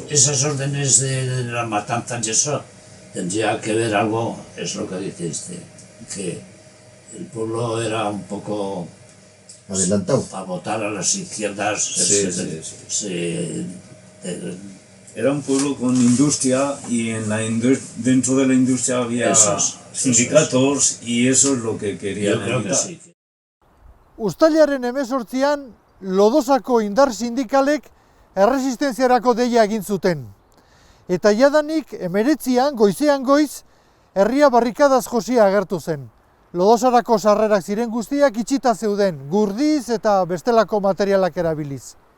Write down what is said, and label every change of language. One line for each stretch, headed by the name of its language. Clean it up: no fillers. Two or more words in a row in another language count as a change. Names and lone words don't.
Spanish: Esas órdenes de las matanzas y eso tendría que ver algo, es lo que dice que el pueblo era un poco adelantado para votar a las izquierdas. Era un pueblo con industria y dentro de la industria había sindicatos y eso es lo que querían evitar. Sí.
Basque: Uztailaren 18an Lodosako indar sindikalek erresistenziarako deia egin zuten. Eta jadanik 19an, goizean goiz, herria barrikadaz josia agertu zen. Lodosarako sarrerak ziren guztiak itxita zeuden, gurdiz eta bestelako materialak erabiliz.